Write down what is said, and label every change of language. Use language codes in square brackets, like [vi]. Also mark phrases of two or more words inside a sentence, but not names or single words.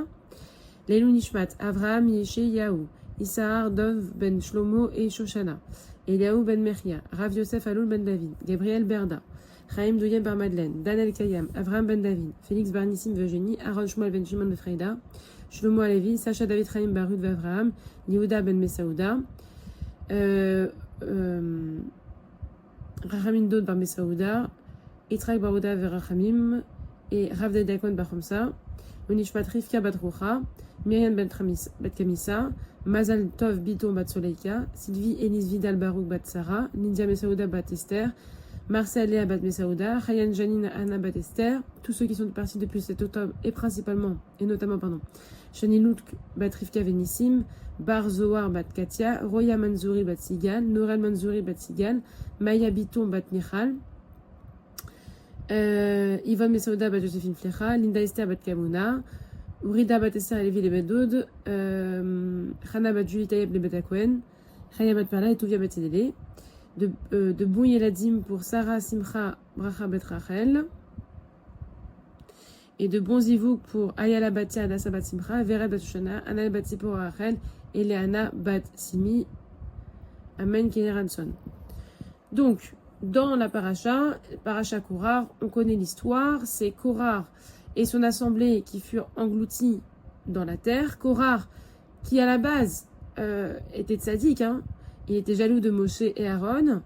[he] לעילוי נשמת, [fr] Avraham Yeshe Yahu, Issahar Dov Ben Shlomo et Shoshana, Eliaou Ben Mechia, Rav Yosef Aloul Ben David, Gabriel Berda, Chaim Doyen Bar Madeleine, Daniel Kayam, Avraham Ben David, Félix Barnissim Virginie, Aaron Shmuel Ben Shimon de Freida, Shlomo Alevi, Sacha David Chaim Barud Avraham, Yehuda Ben Mesaouda, Rachamin Dod Bar Mesaouda, Itrak Barouda Verachamim et Rav Dedakon Bar Chomsa, Unishmat Rivka Bat Rucha, Myriam Bat Kamissa, Mazal Tov Biton Bat Soleika, Sylvie Elise Vidal Barouk Bat Sarah, Lydia Mesaouda Bat Esther, Marcel Léa Bat Mesaouda, Chayan Janine Anna Bat Esther, tous ceux qui sont partis depuis cet octobre et notamment, Shani Loutk Bat Rivka Venissim, Bar Zohar Bat Katia, Roya Manzouri Bat Sigal, Norel Manzouri Bat Sigal, Maya Biton Bat Michal, Yvonne Mesaouda Bat Joséphine Flecha, Linda Esther Bat Kamuna, Urida Bat Esther Levi Le Bedoud, Chana Bat Julie Tayeb Le Betakwen, Chaya Bat Perla et Touvia Bat Sedele, de Bouy Eladim pour Sarah Simcha Bracha Bet Rachel, et de Bonzivouk pour Ayala Batia Adassa Bat Simcha, Vera Bat Shoshana, Anna Bat Sipor Rachel et Léana Bat Simi. Amen Keneranson. Donc, dans la paracha Korach, on connaît l'histoire, c'est Korach et son assemblée qui furent engloutis dans la terre. Korach, qui à la base était tzaddik, il était jaloux de Moshe et Aaron.